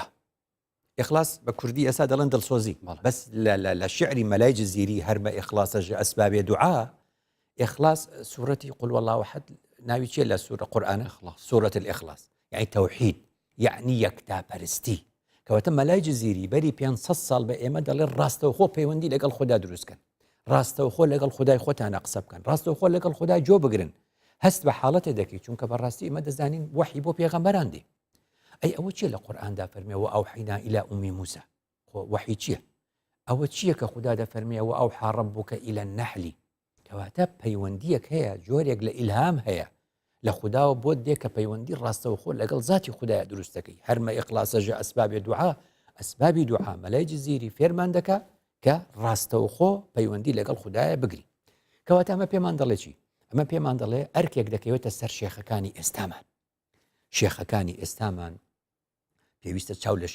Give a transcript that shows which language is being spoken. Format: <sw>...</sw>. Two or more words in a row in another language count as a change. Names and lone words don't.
<ckb>ئیخلاص بە کوردی ئێستا دەڵێن دڵسۆزی بەس لە شعری مەلای جزیری</ckb> <ku>هەرمە ئیخلاصە ژە ئەسبابێ دوعا</ku> <ckb>ئیخلاص سوورەتی</ckb> <ar>قل والله أحد</ar> <ckb>ناوی چیە لە سوورە قورئانە سوورەت الإخلاص يعني توحید يعني یەکتاپەرستی کەواتە مەلای جزیری بەری 500 ساڵ بە ئێمە دەڵێن ڕاستەوخۆ پەیوەندی لەگەڵ خوددا دروستکەن ڕاستەوخۆ لەگەڵ خودای خۆتانە قسە بکەن ڕاستەوخۆ لەگەڵ خودای جۆ بگرن هەست بە حاڵەتێ دەکەیت چونکە بەڕاستی ئێمە دەزانین وحی بۆ پێغەمبەران دێ ئەی ئەوە چیە لە قورئاندا فەرمێەوە</ckb> <ar>ئەوحینا إلى ئومی موسى</ar> <ckb>وحی چییە ئەوە چییە کە خوددا دەفەرمێەوە</ckb> <ar>ئەوحا ربک إلى النحل</ar> <ckb>کەواتە پەیوەندیەک هەیە جۆرێک لە ئیلهام هەیە لە خودداوە بۆ دێ کە پەیوەندی ڕاستەوخۆ لەگەڵ ذاتی خوددایە دروستەکەی</ckb> <ku>هەرمە ئیخلاصەژە ئەسبابێ دوعا</ku> <ckb>ئەسبابی دوعا مەلای جزیری فێرمان دەکا کە ڕاستەوخۆ پەیوەندی لەگەڵ خوددایە بگری کەواتە ئەمە پێمان دەڵێ چی ئەمە پێمان دەڵێ ئەرکێک دەکەوێتە سەر شێخەکانی ئێستامان شێخەکانی ئێستامان پێویستە چاو لە</ckb>